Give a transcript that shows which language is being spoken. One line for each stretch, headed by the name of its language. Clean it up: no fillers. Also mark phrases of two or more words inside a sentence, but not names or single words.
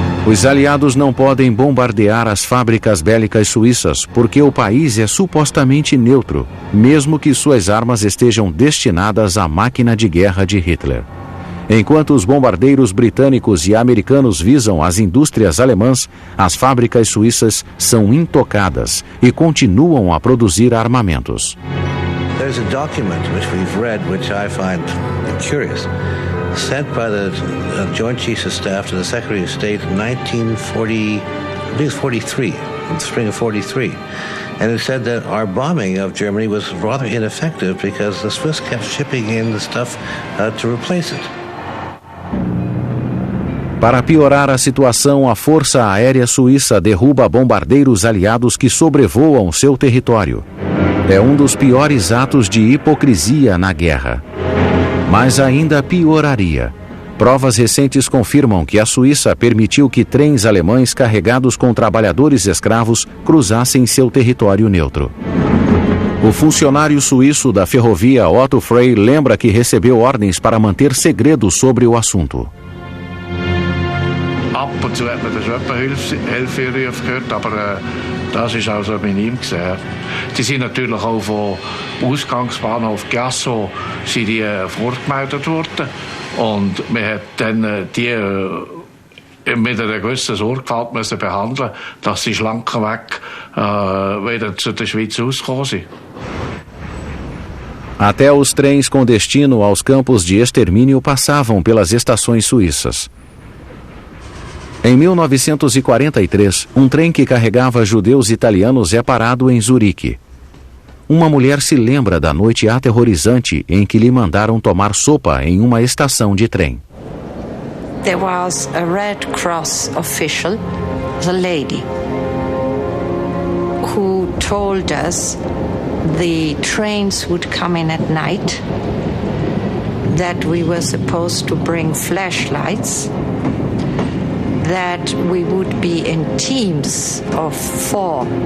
Portuguese: Os aliados não podem bombardear as fábricas bélicas suíças porque o país é supostamente neutro, mesmo que suas armas estejam destinadas à máquina de guerra de Hitler. Enquanto os bombardeiros britânicos e americanos visam as indústrias alemãs, as fábricas suíças são intocadas e continuam a produzir armamentos.
English: There's a document which we've read, which I find curious, sent by the Joint Chiefs of Staff to the Secretary of State in 1943, in the spring of 43. And it said that our bombing of Germany was rather ineffective because the Swiss kept shipping in the stuff to replace it.
Portuguese: Para piorar a situação, a Força Aérea Suíça derruba bombardeiros aliados que sobrevoam seu território. É um dos piores atos de hipocrisia na guerra. Mas ainda pioraria. Provas recentes confirmam que a Suíça permitiu que trens alemães carregados com trabalhadores escravos cruzassem seu território neutro. O funcionário suíço da ferrovia Otto Frey lembra que recebeu ordens para manter segredo sobre o assunto.
German: Ab und zu hat man das Hilferufe gehört, aber das ist auch so minim gesehen. Die sind natürlich auch vom Ausgangsbahnhof Gasso sind die vorgemeldet worden und man hat dann die mit einer gewissen Sorgfalt müssen behandeln, dass sie schlankenweg wieder zu der Schweiz ausgekommen sind.
Portuguese: Até os trens com destino aos campos de extermínio passavam pelas estações suíças. Em 1943, um trem que carregava judeus italianos é parado em Zurique. Uma mulher se lembra da noite aterrorizante em que lhe mandaram tomar sopa em uma estação de trem.
English: There was a Red Cross official, the lady, who told us the trains would come in at night, that we were supposed to bring flashlights, that we would be in teams of 4.